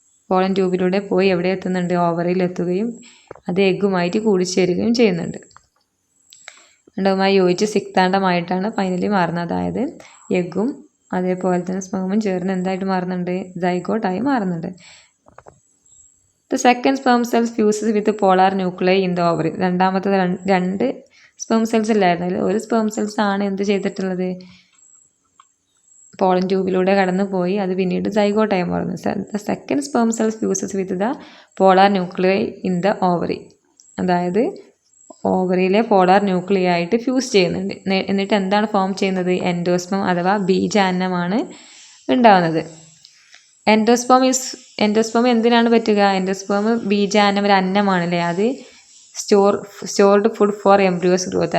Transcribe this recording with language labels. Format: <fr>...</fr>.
<ml>Pollen ട്യൂബിലൂടെ പോയി എവിടെ എത്തുന്നുണ്ട്? ഓവറിയിൽ എത്തുകയും അത് എഗ്ഗുമായിട്ട് കൂടിച്ചേരുകയും ചെയ്യുന്നുണ്ട്. അണ്ടവുമായി യോജിച്ച് സിക്താണ്ഡമായിട്ടാണ് ഫൈനലി മാറുന്നത്. അതായത് എഗ്ഗും അതേപോലെ തന്നെ സ്പേമും ചേർന്ന് എന്തായിട്ട് മാറുന്നുണ്ട്? സൈഗോട്ടായി മാറുന്നുണ്ട്.</ml> <en>The second sperm cell fuses with the polar nuclei in the ovary.</en> <ml>രണ്ടാമത്തത് 2 സ്പേം സെൽസ് ഇല്ലായിരുന്നു. അതിൽ ഒരു സ്പേം സെൽസ് ആണ് എന്ത് ചെയ്തിട്ടുള്ളത്? പോളൻ ട്യൂബിലൂടെ കടന്നു പോയി അത് പിന്നീട് സൈഗോട്ടായി മാറുന്നു.</ml> <en>The second sperm cell fuses with the polar nuclei in the ovary.</en> <ml>അതായത് ഓവറിയിലെ പോളാർ ന്യൂക്ലിയ ആയിട്ട് ഫ്യൂസ് ചെയ്യുന്നുണ്ട്. എന്നിട്ട് എന്താണ് ഫോം ചെയ്യുന്നത്? എൻഡോസ്പം അഥവാ ബീജാന്നമാണ് ഉണ്ടാകുന്നത്. എൻഡോസ്പേം എന്തിനാണ് പറ്റുക? എൻഡോസ്പേം ബീജാന്നം ഒരു അന്നമാണല്ലേ.</ml> <en>അത് stored food for embryos growth.</en>